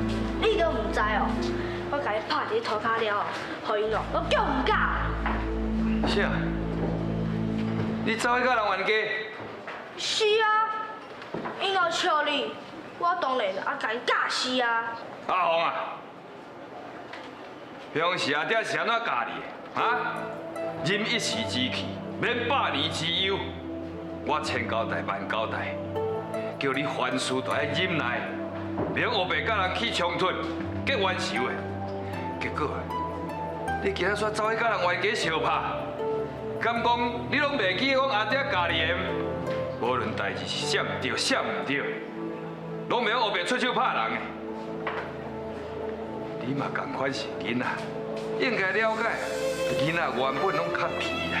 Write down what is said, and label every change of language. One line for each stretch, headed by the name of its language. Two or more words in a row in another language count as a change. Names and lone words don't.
Min Nan Chinese: 你都毋知哦，我甲伊拍伫涂骹了后，互因哦，我叫毋敢。啥？你走去甲人冤家？是啊，因若笑你，我当然啊甲伊教死啊。阿红啊，平时阿爹是安怎教你的？啊？忍一时之气，免百年之忧。我千交代万交代，叫你凡事都要忍耐，免黑白甲人起冲突、结冤仇的。结果，你今仔煞走去甲人冤家相拍，敢讲你拢袂记讲阿爹教你的？无论代志是啥对啥唔对，拢袂用黑白出手拍人的。你嘛同款是囡仔，应该了解，囡仔原本拢较皮啦。